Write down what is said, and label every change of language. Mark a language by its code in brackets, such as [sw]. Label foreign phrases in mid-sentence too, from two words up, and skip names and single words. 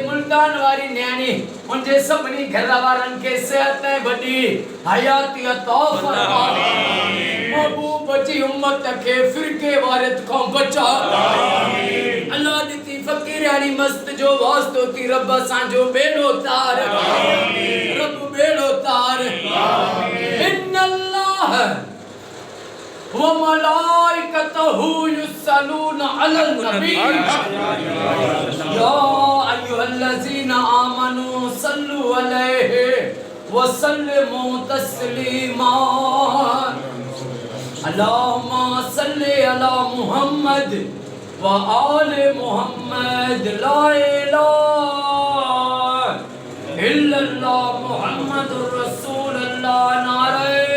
[sd] मुल्तान वारी न्याणी उनजे सभिनी घर वारनि के सेहत ऐं वॾी हयाती अता फरमा महबूब जी उम्मत के फिरके वारियत खां बचा अल्लाह दी फ़कीरानी मस्त जो वास्तो थी रब असांजो बेड़ो तार रब बेड़ो तार [ar] إن الله وملائكته يصلون على النبي يا أيها الذين آمنوا صلوا عليه وسلموا تسليما اللهم صل على محمد وآل محمد لا إله إلا الله محمد رسول الله नारे